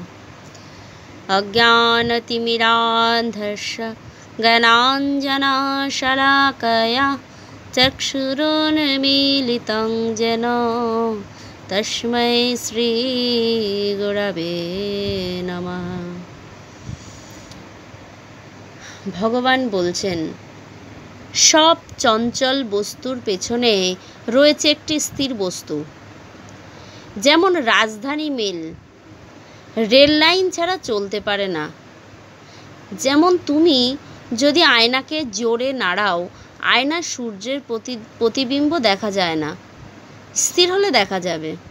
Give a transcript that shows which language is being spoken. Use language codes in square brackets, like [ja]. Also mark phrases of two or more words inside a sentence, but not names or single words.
[sa] अज्ञानतिमिरान्धस्य ज्ञानाञ्जनशलाकया चक्षुरुन्मीलितं येन तस्मै श्री गुरवे नमः। [bn] ভগবান বলছেন, সব চঞ্চল বস্তুর পেছনে রয়েছে একটি স্থির বস্তু। যেমন রাজধানী মেল রেল লাইন ছাড়া চলতে পারে না, যেমন তুমি যদি আয়নাকে জোরে নাড়াও, আয়নার সূর্যের প্রতিবিম্ব দেখা যায় না, স্থির হলে দেখা যাবে।